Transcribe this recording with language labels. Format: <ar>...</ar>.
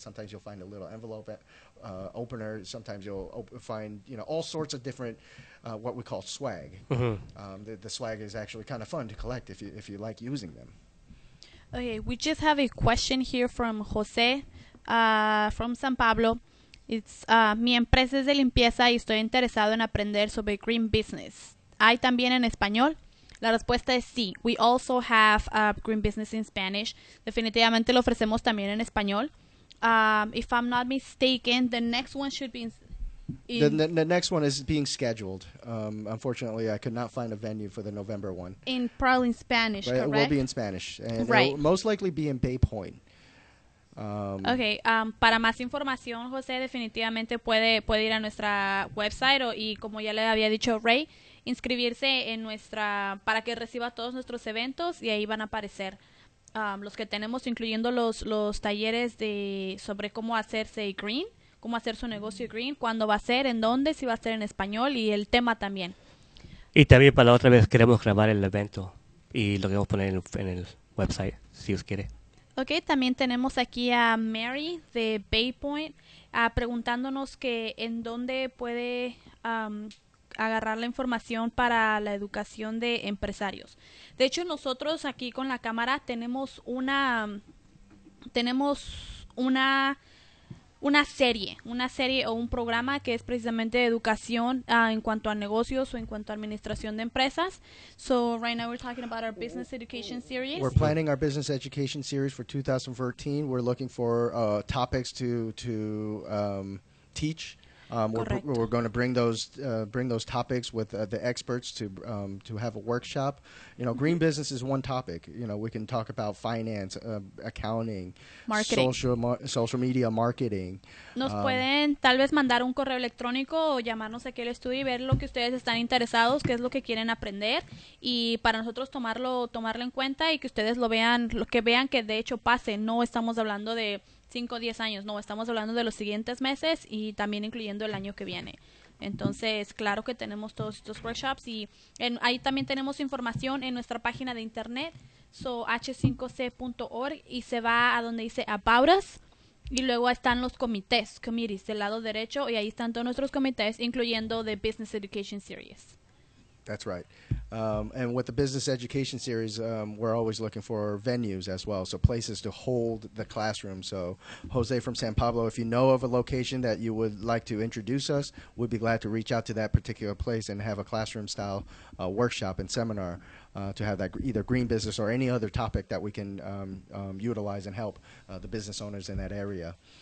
<en>Sometimes you'll find a little envelope opener. Sometimes you'll find, all sorts of different what we call swag. The swag is actually kind of fun to collect if you like using them. Okay, we just have a question here from Jose from San Pablo.</en> <es>It's, mi empresa es de limpieza y estoy interesado en aprender sobre green business. ¿Hay también en español? La respuesta es sí.</es> <en>We also have green business in Spanish.</en> <es>Definitivamente lo ofrecemos también en español.</es> <en>If I'm not mistaken, the next one should be the next one is being scheduled. Unfortunately, I could not find a venue for the November one. Probably in Spanish, Right, correct? it will be in Spanish, and Right. it will most likely be in Bay Point.</en> <es>Okay, para más información, José, definitivamente puede ir a nuestra website y como ya le había dicho Ray, inscribirse en para que reciba todos nuestros eventos y ahí van a aparecer los que tenemos, incluyendo los talleres sobre cómo hacerse green, cómo hacer su negocio green, cuándo va a ser, en dónde, si va a ser en español y el tema también. Y también para la otra vez queremos grabar el evento y lo queremos poner en el website, si os quiere. Ok, también tenemos aquí a Mary de Bay Point preguntándonos que en dónde puede agarrar la información para la educación de empresarios. De hecho, nosotros aquí con la cámara tenemos una serie o un programa que es precisamente de educación en cuanto a negocios o en cuanto a administración de empresas.</es> <en>So right now we're talking about our business education series. We're planning our business education series for 2013. We're looking for topics to teach. We're going to bring those topics with the experts to have a workshop. Green business is one topic. We can talk about finance, accounting, Marketing. social media marketing.</en> <es>Nos pueden tal vez mandar un correo electrónico o llamarnos aquí al estudio y ver lo que ustedes están interesados, qué es lo que quieren aprender y para nosotros tomarlo en cuenta y que ustedes lo vean que de hecho pase. No estamos hablando de 5 o 10 años, no, estamos hablando de los siguientes meses y también incluyendo el año que viene. Entonces, claro que tenemos todos estos workshops y ahí también tenemos información en nuestra página de internet, h5c.org, y se va a donde dice About Us y luego están los committees del lado derecho y ahí están todos nuestros comités, incluyendo the Business Education Series.</es> <en>That's right. And with the business education series, we're always looking for venues as well, so places to hold the classroom. So Jose from San Pablo, if you know of a location that you would like to introduce us, we'd be glad to reach out to that particular place and have a classroom-style workshop and seminar to have that either green business or any other topic that we can utilize and help the business owners in that area.</en>